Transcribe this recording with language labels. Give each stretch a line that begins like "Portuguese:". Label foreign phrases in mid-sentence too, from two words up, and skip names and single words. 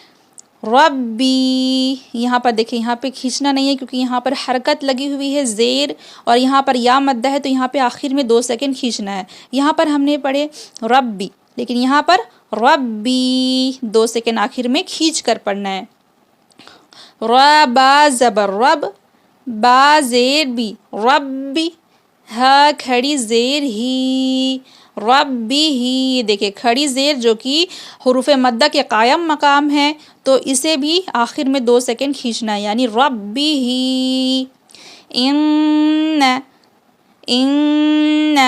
Urdu: ربی، یہاں پر دیکھیں یہاں پہ کھینچنا نہیں ہے کیونکہ یہاں پر حرکت لگی ہوئی ہے زیر، اور یہاں پر یا مدہ ہے تو یہاں پہ آخر میں 2 سیکنڈ کھینچنا ہے۔ یہاں پر ہم نے پڑھے ربی، لیکن یہاں پر ربی 2 سیکنڈ آخر میں کھینچ کر پڑھنا ہے۔ را با زبر رب، با زیر بی، ربی، ہا کھڑی زیر ہی، ربی ہی۔ دیکھیں کھڑی زیر جو کہ حروف مدہ کے قائم مقام ہے تو اسے بھی آخر میں 2 سیکنڈ کھینچنا ہے، یعنی ربی ہی، ان، ان۔